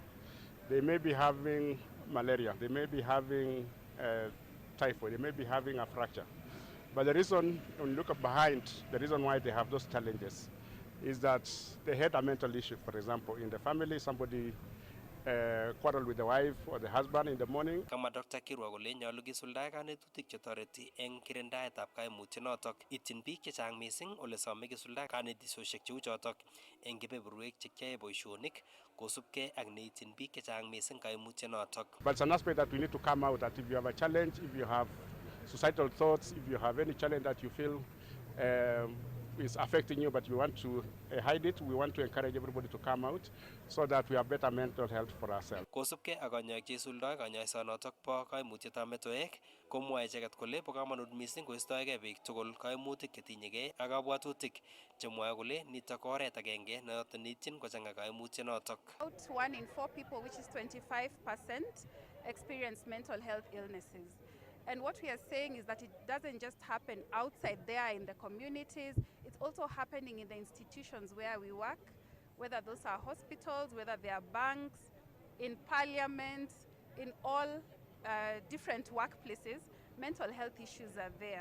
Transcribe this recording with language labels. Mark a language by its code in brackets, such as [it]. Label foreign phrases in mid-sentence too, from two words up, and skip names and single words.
[en] They may be having malaria, they may be having typhoid, they may be having a fracture. But the reason, when you look behind, the reason why they have those challenges is that they had a mental issue. For example, in the family, somebody quarreled with the wife or the husband in the morning. [kln] Kama Dr. Kirwa kole nyolu kisuldae kanetutik chetoreti eng kirindaetab kaimutionotok ityin biik chechang mising ole some kisuldae kanetisosiek cheu chotok eng kebeberwek chekiyae boisionik kosubkei ak neityin biik chechang mising kaimutionotok. [en] But it's an aspect that we need to come out, that if you have a challenge, if you have suicidal thoughts, if you have any challenge that you feel is affecting you, but we want to hide it. We want to encourage everybody to come out so that we have better mental health for ourselves. [kln] Kosubkei ak kanyoik che isuldoi kanyoisonotok bo kaimutietab metoek komwoe icheket kole bo kamanut mising koistoegei biik tugul kaimutik chetinyegei ak kabwatutik chemwoe kole nitok ko oret agenge notok neityin kochang'a kaimutienotok. [en] About 1 in 4 people, which is 25%, experience mental health illnesses. And what we are saying is that it doesn't just happen outside there in the communities, it's also happening in the institutions where we work, whether those are hospitals, whether they are banks, in parliament, in all different workplaces, mental health issues are there.